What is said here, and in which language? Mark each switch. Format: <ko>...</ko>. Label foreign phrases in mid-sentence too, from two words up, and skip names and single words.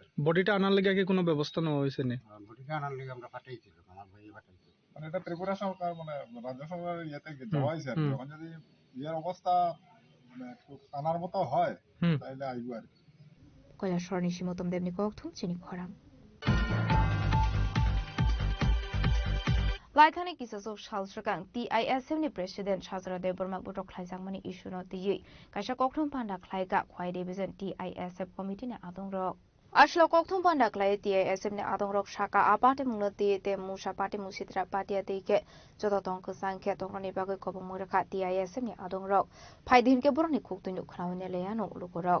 <bn>বডিটা আনার লেগে কি কোনো ব্যবস্থা নেওয়া হয়েছে না? বডিটা আনার লেগে আমরা পাঠাইছিল, আমার ভাই পাঠাইছিল। মানে এটা ত্রিপুরা সরকার মানে রাজ্য সরকারের ইয়েতে যাওয়া হয়েছে আর কি। এখন যদি ইয়ের অবস্থা মানে একটু আনার মতো হয় তাহলে আইব আর কি।</bn> <trp>কৈলাসহর নিশিমতম দেবনি ককথুম চিনি খরাম Laithani kisasok shalsrakang TISM ni President Shazara Debormak butok khlaijangmani issue no tiyi kaisa kokthum panda khlaiga khwai division TISF committee ne adongrok Ashlo kokthum panda khlai TISM ne adongrok shaka apate mungno te musa pati musitra patia teike jodotong ko sangkhe tongrani bagoi kobong murakha TISM ne adongrok phaidin ke boroni khuktuinu khnaune leyano lukorok</trp>